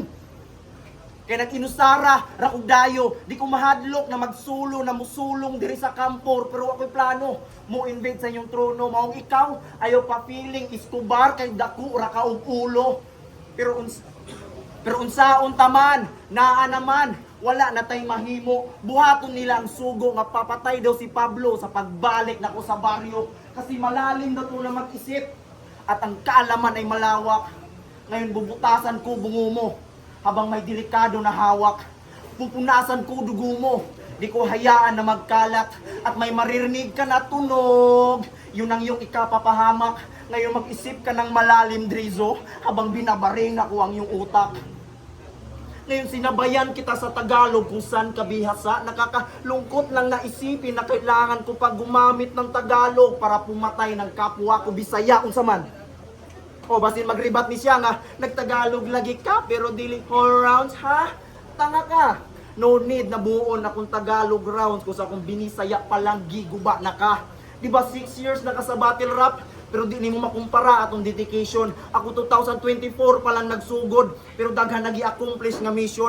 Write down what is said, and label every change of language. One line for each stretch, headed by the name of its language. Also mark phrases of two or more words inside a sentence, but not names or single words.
Cebuano: Kaya nag-inusara, rakugdayo, di ko mahadlok na magsulo, na musulong diri sa kampor, pero ako'y plano, mo invade sa inyong trono, maong ikaw, ayaw pa feeling, Escobar, kay daku, raka og ulo. Pero unsaon taman, naa naman, wala na tay mahimo. Buhaton nila ang sugo nga papatay daw si Pablo sa pagbalik nako sa baryo.
Filipino: Kasi malalim daw to na mag-isip. At ang kaalaman ay malawak. Ngayon bubutasan ko bungo mo. Habang may delikado na hawak. Pupunasan ko dugo mo. Di ko hayaan na magkalat. At may maririnig ka na tunog. Yun ang iyong ikapapahamak. Ngayon mag-isip ka ng malalim, Drizo. Habang binabaring ako ang iyong utak. Ngayon sinabayan kita sa Tagalog kung saan kabihasa. Nakakalungkot lang naisipin na kailangan ko pa gumamit ng Tagalog para pumatay ng kapwa ko Bisaya
Cebuano: unsa man. O basin magribat ni siya nga nagtagalog lagi ka pero dili
English: all rounds
Cebuano: ha?
Filipino: Tanga ka.
English: No need
Cebuano: na buon akong Tagalog rounds kung sa akong binisaya pa lang giguba na ka. Diba 6 years na ka sa
English: battle rap?
Cebuano: pero di nimo makumpara atong dedication. Ako 2024 pa lang nagsugod, pero daghan nagi-accomplish nga mission.